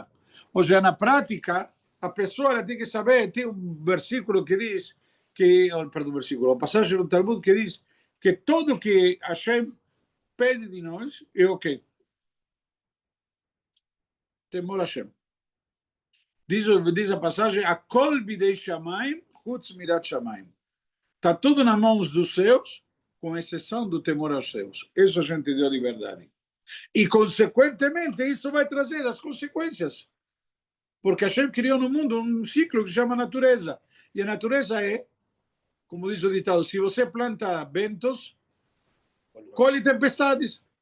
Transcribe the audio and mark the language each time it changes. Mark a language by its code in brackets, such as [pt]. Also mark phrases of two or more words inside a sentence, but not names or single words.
[pt] Ou seja, na prática, a pessoa tem que saber, tem um versículo que diz, a passagem do Talmud que diz que tudo que Hashem pede de nós é ok. Temor Hashem. Diz a passagem, [he] הכל בידי שמים, חוץ מיראת שמים. [pt] Está tudo nas mãos dos seus, com exceção do temor aos seus. Isso a gente deu liberdade. E, consequentemente, isso vai trazer as consequências. Porque Hashem criou no mundo um ciclo que se chama natureza. E a natureza é, como diz o ditado, se você planta ventos, colhe tempestades.